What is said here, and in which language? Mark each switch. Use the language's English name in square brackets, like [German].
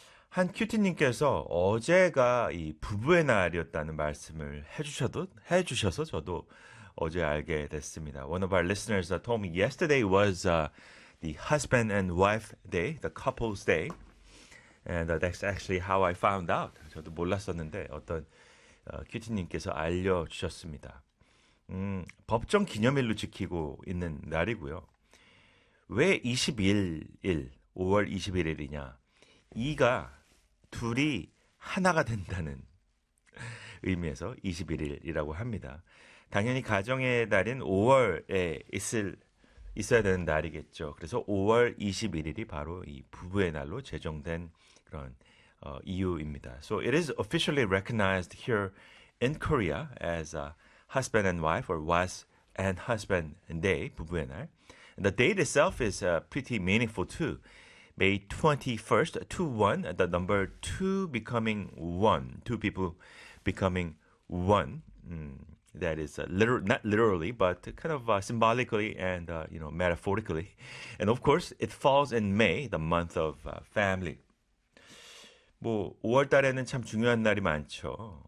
[Korean] 한 큐티님께서 어제가 이 부부의 날이었다는 말씀을 해주셔서 저도 어제 알게 됐습니다. [English] One of our listeners told me yesterday was the husband and wife day, the couple's day. And that's actually how I found out. [Korean] 저도 몰랐었는데 어떤 큐티님께서 알려주셨습니다. 법정 기념일로 지키고 있는 날이고요. 왜 21일, 5월 21일이냐. 이가 둘이 하나가 된다는 의미에서 21일이라고 합니다. 당연히 가정의 날인 5월에 있어야 되는 날이겠죠. 그래서 5월 21일이 바로 이 부부의 날로 제정된 그런 이유입니다. [English] So it is officially recognized here in Korea as a husband and wife or wife and husband day, [Korean] 부부의 날. [English] And the date itself is pretty meaningful too. May 21st, 2-1, the number 2 becoming 1, two people becoming 1. That is not literally, but kind of symbolically and, you know, metaphorically. And of course, it falls in May, the month of family. [Korean] 뭐, 5월 달에는 참 중요한 날이 많죠.